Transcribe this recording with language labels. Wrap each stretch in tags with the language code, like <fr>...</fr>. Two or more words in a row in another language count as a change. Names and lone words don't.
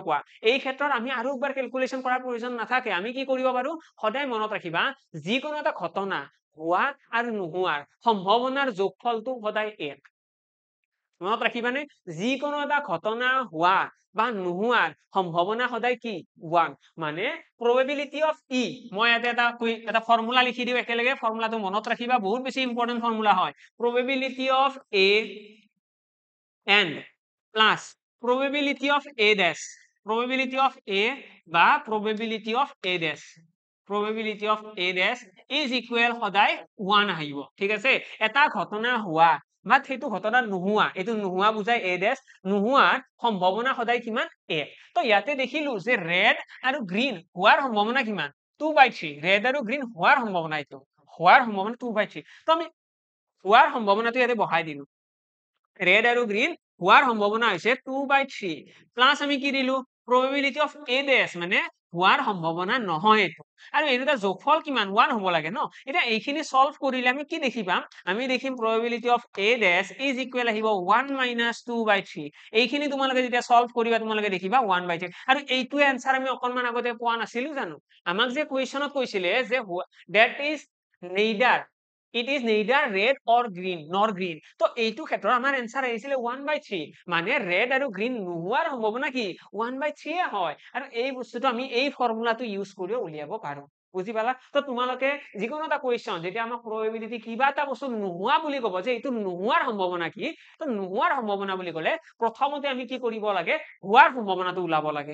<as>কোৱা এই ক্ষেত্ৰত আমি আৰু একবাৰ ক্যালকুলেশন কৰাৰ প্ৰয়োজন নাথাকে আমি কি কৰিব পাৰো সদায় মনত ৰাখিবা যিকোনো এটা ঘটনা হোৱা আৰু নোহোৱাৰ সম্ভাৱনাৰ যোগফলটো সদায় 1 মনত ৰাখিবানে যিকোনো এটা ঘটনা হোৱা বা নোহোৱাৰ সম্ভাৱনা সদায় কি 1 মানে</as> <en>probability of E</en> <as>মই এটা ফৰ্মুলা লিখি দিও একেলগে ফৰ্মুলাটো মনত ৰাখিবা বহুত বেছি</as> <en>important formula</en> <as>হয়</as> <en>probability of A and plus probability of A dash probability of A বা probability of A dash probability of A dash is equal</en> <as>সদায় 1 আহিব ঠিক আছে এটা ঘটনা হোৱা বা সেইটো ঘটনা নোহোৱা এইটো নোহোৱা বুজাই</as> <en>A dash</en> <as>নোহোৱাৰ সম্ভাৱনা সদায় কিমান 1 তো ইয়াতে দেখিলো যে ৰেড আৰু গ্ৰীন হোৱাৰ সম্ভাৱনা কিমান 2/3 ৰেড আৰু গ্ৰীন হোৱাৰ সম্ভাৱনা এইটো হোৱাৰ সম্ভাৱনা 2/3 তো আমি হোৱাৰ সম্ভাৱনাটো ইয়াতে বহাই দিলো ৰেড আৰু গ্ৰীন হোৱাৰ সম্ভাৱনা হৈছে 2/3 প্লাস আমি কি দিলো</as> <en>probability of A dash</en> <as>মানে হোৱাৰ সম্ভাৱনা নহয় এইটো আৰু এই দুটা যোগফল কিমান 1 হ'ব লাগে ন এটা এইখিনি সলভ কৰিলে আমি কি দেখি পাম আমি দেখিম</as> <en>probability of A dash is equal</en> <as>আহিব 1 - 2/3 এইখিনি তোমালোকে যেতিয়া সলভ কৰিবা তোমালোকে দেখিবা 1/3 আৰু এইটোৱে আনসাৰ আমি অকনমান আগতে পোৱা নাছিলো জানো আমাক যে কুৱেশ্যনত কৈছিলে যে</as> <en>that is neither it is neither red or green nor green.</en> <as>তো এইটো ক্ষেত্ৰত আমাৰ এনসাৰ আহিছিলে 1/3 মানে ৰেড আৰু গ্ৰীণ নোহোৱাৰ সম্ভাৱনা কি 1/3 হয়। আৰু এই বস্তুটো আমি এই ফৰ্মুলাটো ইউজ কৰি উলিয়াব পাৰো। বুজি পালা? তো তোমালোকে যিকোনো এটা কুৱেশ্যন যেতিয়া আমাক probability কিবা এটা বস্তু নোহোৱা বুলি ক'ব যে এইটো নোহোৱাৰ সম্ভাৱনা কি, তো নোহোৱাৰ সম্ভাৱনা বুলি ক'লে প্ৰথমতে আমি কি কৰিব লাগে হোৱাৰ সম্ভাৱনাটো ওলাব লাগে।</as>